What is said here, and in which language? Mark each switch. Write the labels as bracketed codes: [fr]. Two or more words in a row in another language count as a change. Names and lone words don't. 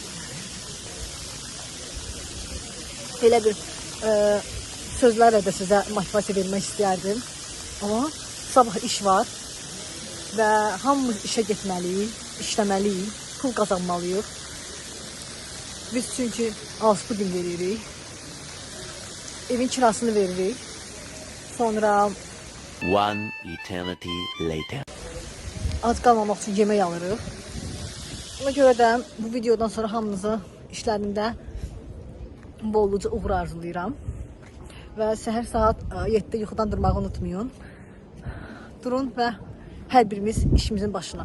[az] Elə bir sözlərlə də sizə motivasiya vermək istəyərdim. Amma sabah iş var və hamımız işə getməliyik, işləməliyik, pul qazanmalıyıq. Biz çünki Auspudin veririk, evin kirasını veririk. Sonra [en] One eternity later. [az] ac qalmamaq üçün yemək alırıq. Ona görə də bu videodan sonra hamınızı işlərində bolluca uğur arzulayıram. Və səhər saat 7-də yuxudan durmağı unutmayın. Durun və hər birimiz işimizin başına.